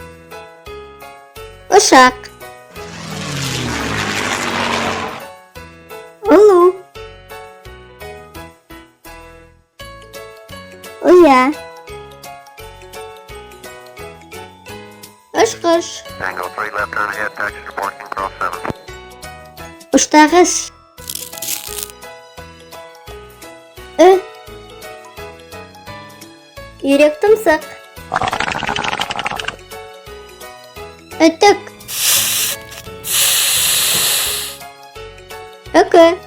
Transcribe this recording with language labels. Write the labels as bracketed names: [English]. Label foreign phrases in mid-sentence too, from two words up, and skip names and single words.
[Kazakh] Ушақ. Улу. Уя. Ұшқыш. [English] Tango 3 left turn ahead, taxi reporting cross 7. [Kazakh] Ұштағыш. Ү. Үйрек тұмсық. Үтік. Үкі.